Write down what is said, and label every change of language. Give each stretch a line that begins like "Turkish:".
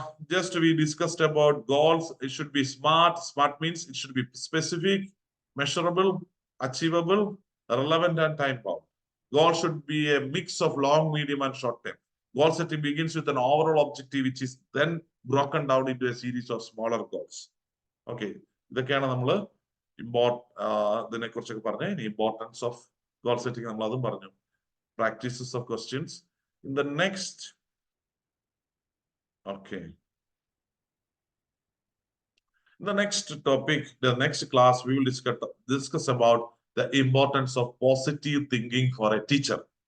English: Just we discussed about goals. It should be smart. Smart means it should be specific, measurable, achievable, relevant, and time bound. Goal should be a mix of long, medium, and short term. Goal setting begins with an overall objective, which is then broken down into a series of smaller goals.
Malayalam: Okay, ഇതൊക്കെയാണ് നമ്മൾ ഇതിനെ കുറിച്ചൊക്കെ പറഞ്ഞ
English: importance of goal setting
Malayalam: നമ്മൾ അതും പറഞ്ഞു.
English: Practices of questions in the next. Okay. In the next topic, the next class, we will discuss about the importance of positive thinking for a teacher.